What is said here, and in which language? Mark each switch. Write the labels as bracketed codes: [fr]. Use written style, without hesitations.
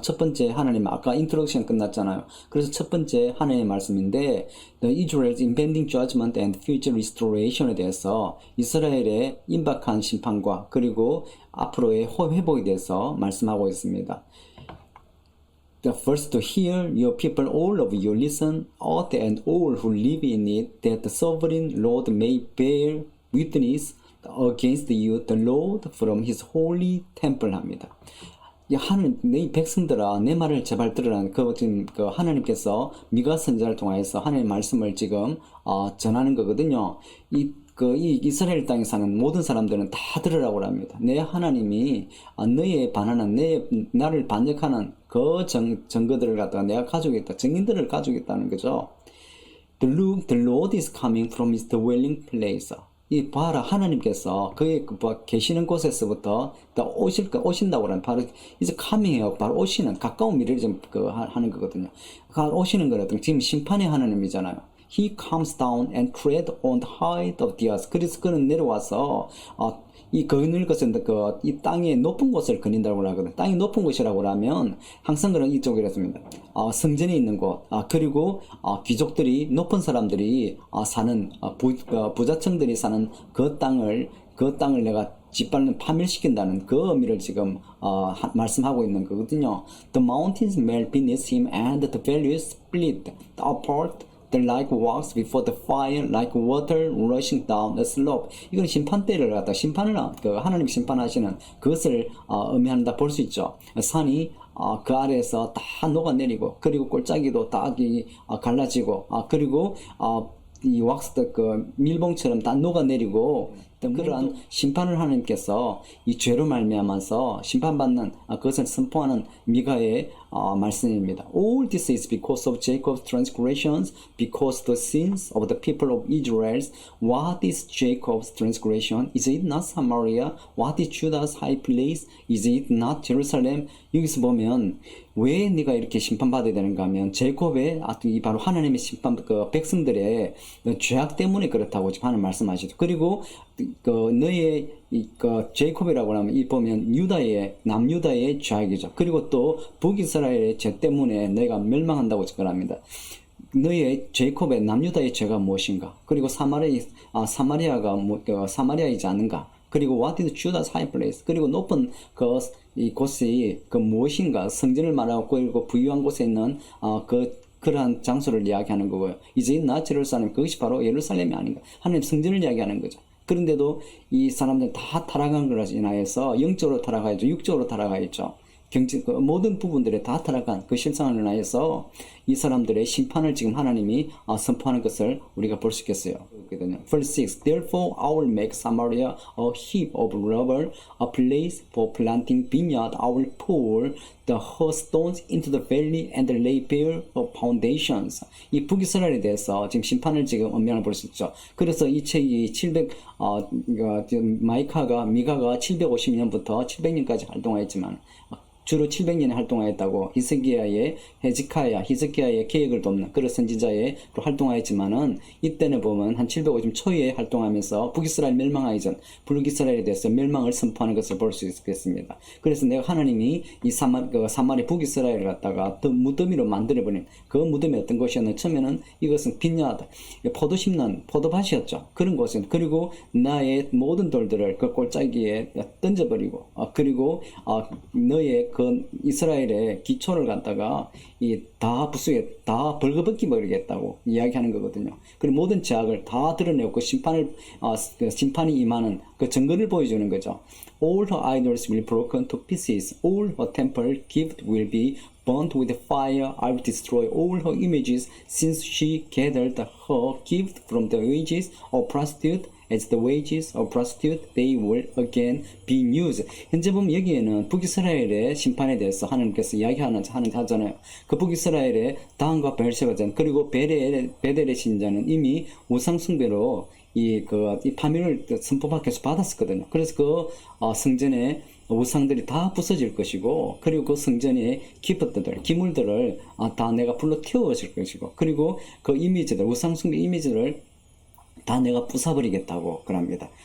[ko] 첫 번째 하나님 아까 인트로덕션 끝났잖아요. 그래서 첫 번째 하나님의 말씀인데 [en] The Israel's impending judgment and future restoration [ko] 에 대해서 이스라엘의 임박한 심판과 그리고 앞으로의 회복에 대해서 말씀하고 있습니다. [en] The first to hear your people, all of you, listen, earth and all who live in it, that the sovereign Lord may bear witness against you, the Lord from his holy temple [ko] 합니다. 하나님, 내 백성들아, 내 말을 제발 들으라는 지금 하나님께서 미가 선지자를 통해서 하나님의 말씀을 지금 전하는 거거든요. 이 이스라엘 땅에 사는 모든 사람들은 다 들으라고 합니다. 내 하나님이 너희에 반하는 나를 반역하는 그 증거들을 갖다가 내가 가지고 있다. 증인들을 가지고 있다는 거죠. [en] The Lord is coming from his dwelling place. [ko] 이 봐라 하나님께서 그의 계시는 곳에서부터 오신다고 하는 바로 이제 coming이요 바로 오시는 가까운 미래를 지금 하는 거거든요. 오시는 거는 지금 심판의 하나님이잖아요. [en] He comes down and tread on the height of the earth. [ko] 그래서 그는 내려와서 이 거느릴 것은 이 땅의 높은 곳을 거닌다고 하거든. 땅이 높은 곳이라고 하면 항상 그런 이쪽이라 했습니다. 성전이 있는 곳, 그리고 귀족들이 높은 사람들이 사는 부자층들이 사는 그 땅을 내가 짓밟는 파멸시킨다는 그 의미를 지금 말씀하고 있는 거거든요. [en] The mountains melt beneath him and the valleys split apart. The like wax before the fire, like water rushing down a slope. [ko] 이건 심판 때를 갖다 심판을 하나님 심판하시는 그것을 의미한다 볼 수 있죠. 산이 그 아래에서 다 녹아내리고 그리고 꼴짜기도 다 갈라지고 그리고 이 왁스 밀봉처럼 다 녹아내리고 그러한 심판을 하나님께서 이 죄로 말미암아서 심판받는 그것을 선포하는 미가의 말씀입니다. [en] All this is because of Jacob's transgressions, because the sins of the people of Israel. What is Jacob's transgression? Is it not Samaria? What is Judah's high place? Is it not Jerusalem? [ko] 여기서 보면 왜 네가 이렇게 심판받아야 되는가 하면 제곱의 이 바로 하나님의 심판 백성들의 죄악 때문에 그렇다고 지금 하는 말씀하시죠. 그리고 그 너의 그 제이콥이라고 하면 이 보면 유다의 남유다의 죄악이죠. 그리고 또 북이스라엘의 죄 때문에 너희가 멸망한다고 접근합니다. 너의 제이콥의 남유다의 죄가 무엇인가? 그리고 사마리아가 사마리아이지 않는가? [en] 그리고 what is Judah's high place? [ko] 그리고 높은 이 곳이 무엇인가? 성전을 말하고 그리고 부유한 곳에 있는 그러한 장소를 이야기하는 거고요. 이제 나 제루살렘 그것이 바로 예루살렘이 아닌가? 하나님 성전을 이야기하는 거죠. 그런데도 이 사람들 다 타락한 것으로 인하여서 영적으로 타락하였죠. 육적으로 타락하였죠. 모든 부분들에 다 타락한 그 실상을 인하여서 이 사람들의 심판을 지금 하나님이 선포하는 것을 우리가 볼 수 있겠어요. [en] Verse 6. Therefore I will make Samaria a heap of rubble, a place for planting vineyard. I will pour the her stones into the valley and lay bare of foundations. [ko] 이 북이스라엘에 대해서 지금 심판을 지금 언명을 볼 수 있죠. 그래서 이 책이 미가가 750년부터 700년까지 활동하였지만 주로 700년에 활동하였다고 히스기야의 계획을 돕는 그런 선지자의 활동하였지만은 이때는 보면 한 750 초에 활동하면서 북이스라엘 멸망하기 전 북이스라엘에 대해서 멸망을 선포하는 것을 볼 수 있겠습니다. 그래서 내가 하나님이 이 사마리 북이스라엘을 갖다가 더 무더미로 만들어버린 그 무덤이 어떤 곳이었나 처음에는 이것은 빈야드 포도 심는 포도밭이었죠. 그런 곳은 그리고 나의 모든 돌들을 그 골짜기에 던져버리고 그리고 너의 그 이스라엘의 기초를 갖다가 다 부수게 다 벌거벗기 버리겠다고 이야기하는 거거든요. 그리고 모든 죄악을 다 드러내고 그 심판이 임하는 그 증거를 보여주는 거죠. [en] All her idols will be broken to pieces. All her temple gift will be burnt with fire. I will destroy all her images, since she gathered her gift from the wages of prostitute. As the wages of prostitute, they will again be used. [ko] 현재 보면 여기에는 북이스라엘의 심판에 대해서 하나님께서 하잖아요. 그 북이스라엘의 다한과 베엘세바전 그리고 베델의 신자는 이미 우상숭배로 이 파멸을 선포받아서 받았었거든요. 그래서 성전에 우상들이 다 부서질 것이고 그리고 그 성전의 기물들을 다 내가 불로 태워질 것이고 그리고 그 이미지들 우상숭배 이미지를 다 내가 부숴버리겠다고 그럽니다.